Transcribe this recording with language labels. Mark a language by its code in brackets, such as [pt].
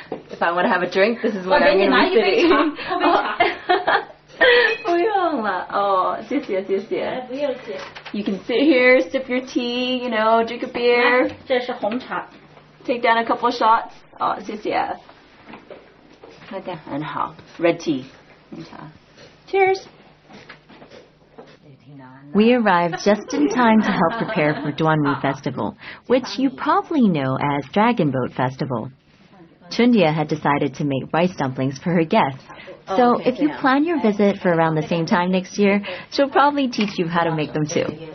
[en] ？If I want to have a drink, this is what I'm going to be sitting. [zh] 喝杯茶。不用了，哦，谢谢谢谢。不用谢。 [en] You can sit here, sip your tea, you know, drink a beer. [zh] 这是红茶。 [en] Take down a couple shots. [zh] 哦，谢谢。喝点很好 ， [en] red tea， [zh] 红茶。 [en] Cheers. We arrived just in time to help prepare for Duanwu Festival, which you probably know as Dragon Boat Festival. Chunjie had decided to make rice dumplings for her guests, so if you plan your visit for around the same time next year, she'll probably teach you how to make them too.